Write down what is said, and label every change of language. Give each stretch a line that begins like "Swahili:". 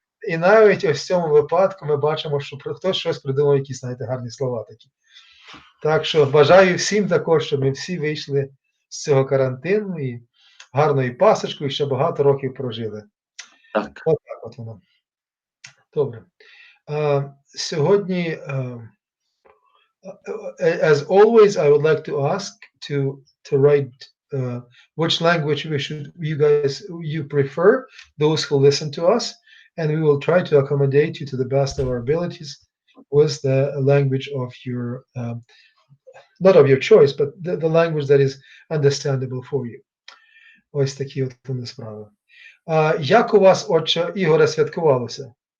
Ukrainian: І навіть ось в цьому випадку ми бачимо, що хтось щось придумав, якісь, знаєте, гарні слова такі. Так що бажаю всім також, щоб ми всі вийшли з цього карантину і гарною пасочкою, і ще багато років прожили. Так. От так от воно. Добре. Сьогодні,
English: as always, I would like to ask to write which language you prefer, those who listen to us, and we will try to accommodate you to the best of our abilities with the language of your not of your choice, but the language that is understandable for you.
Ukrainian: Ось такі от вони справи. Як у вас, отче Ігоре, святкувалося?